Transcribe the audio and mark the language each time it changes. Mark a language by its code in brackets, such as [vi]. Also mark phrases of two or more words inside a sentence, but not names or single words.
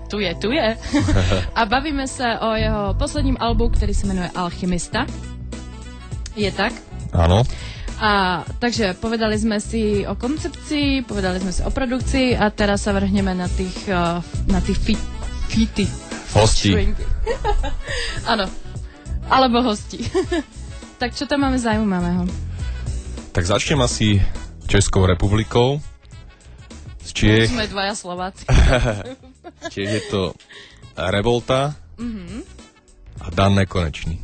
[sk] Tu je. [cs] A bavíme se o jeho posledním albu, který se jmenuje Alchymista. Je tak? [sk] Áno. [cs] A takže povedali jsme si o koncepci, povedali jsme si o produkci a teraz se vrhneme na těch feety. Hosti. [sk] Ano. Alebo hosti. Tak čo tam máme zaujímavého? Tak začnem asi Českou republikou. Z Čiech. Sme dvaja Slováci. Čiech je to Revolta a Dan Nekonečný.